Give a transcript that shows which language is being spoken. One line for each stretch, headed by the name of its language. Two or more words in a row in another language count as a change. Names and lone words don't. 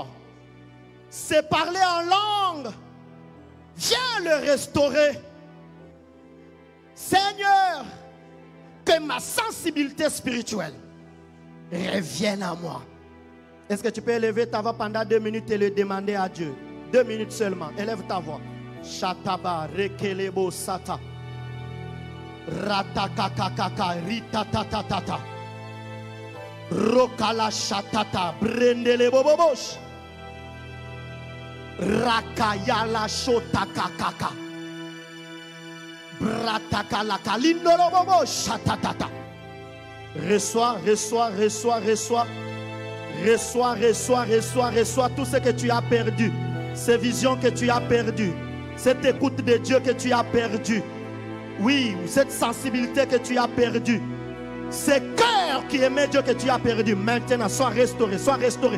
French: C'est parler en langue, viens le restaurer. Seigneur, que ma sensibilité spirituelle revienne à moi. Est-ce que tu peux élever ta voix pendant 2 minutes et le demander à Dieu? 2 minutes seulement. Élève ta voix. Shataba rekelebo sata. Ratakakakaka ritatatata. Rokala shatata brendele bobobosh. Rakayala shotakakaka. Bratakalaka lindorobobo shatatata. Reçois, reçois, reçois, reçois. Reçois, reçois, reçois, reçois tout ce que tu as perdu. Ces visions que tu as perdues. Cette écoute de Dieu que tu as perdue. Oui, cette sensibilité que tu as perdue. Ces cœurs qui aimaient Dieu que tu as perdu. Maintenant, sois restauré, sois restauré.